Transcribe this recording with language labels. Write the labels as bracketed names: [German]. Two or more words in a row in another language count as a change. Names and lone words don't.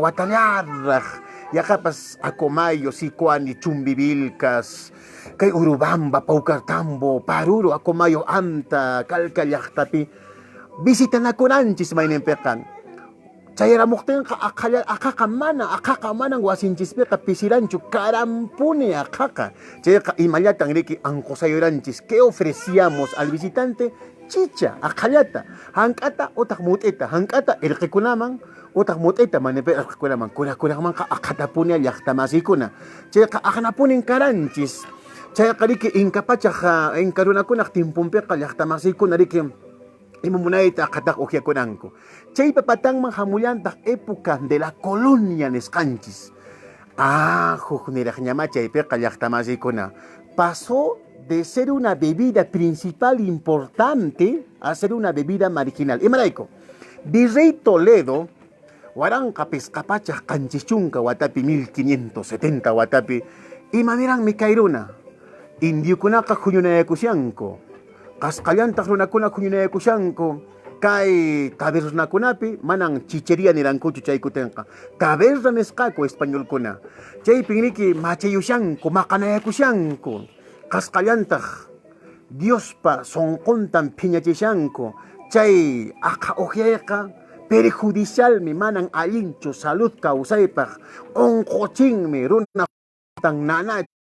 [Quechua] watallarraq yaqapas Acomayo Sicuani Chumbivilcas kay Urubamba Pawkartambo Paruru Acomayo Anta Calca llaqtapi visitanakunanchis mayninpiqa chayaramuqtinqa aqhaqa manang wasinchispiqa pisiranchu karampuni aqhaqa chayqa imallatan riki anqusayuranchis [Spanish] ¿qué ofrecíamos al visitante? [Quechua] Chicha aqhallata hank'ata utaq mut'ita hank'ata irqikunaman utaq mut'ita manipi irqikunaman kuraqmanqa aqhatapunia llaqtamasiykuna chayqa aqnapunin karanchis chayqa riki inka runakunaq timpunpiqa llaqtamasiykuna riki imamunayta aqhataq ujiakunanku chaypa patanman hamullantaq [Spanish] época de la colonia [Quechua] nisqanchis hukniraq ñama chaypiqa llaqtamasiykuna [Spanish] pasó de ser una bebida principal importante a ser una bebida [Quechua] marginal imarayku Virrey Toledo waranqa pisqapachaq qanchischunka watapi 1570 watapi imaniraqmi kay runa indiukunaqa huñunayakushanku qasqallantaq runakuna huñunayakushanku kay tabernakunapi manang chichería nirankuchu chay kutenqa taberna nisqaku españolkuna chaypin riki machayushanku maqanayakushanku qasqallantaq Diospa sonquntan phiñachishanku chay aqha ujiayqa perjudicialmi manan allinchu salud kawsaypaq unquchinmi runa tan nana